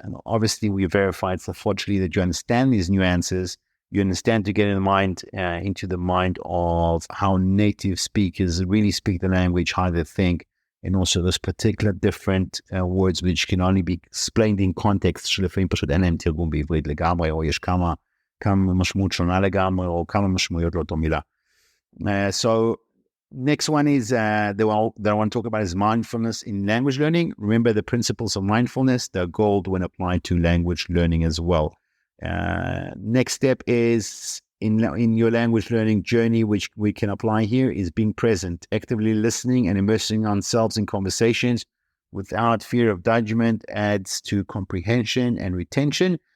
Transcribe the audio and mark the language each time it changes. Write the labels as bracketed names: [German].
[English] And obviously, we verified sufficiently that you understand these nuances. You understand to get into the mind of how native speakers really speak the language, how they think, and also those particular different words which can only be explained in context. [Hebrew] שלפעמים פשוט אין להם תרגום בעברית לגמרי, או יש כמה משמעות שונה לגמרי, או כמה משמעויות לאותו מילה. [English] So next one is that I want to talk about is mindfulness in language learning. Remember the principles of mindfulness, they're gold when applied to language learning as well. Next step is in your language learning journey, which we can apply here, is being present, actively listening and immersing ourselves in conversations without fear of judgment adds to comprehension and retention.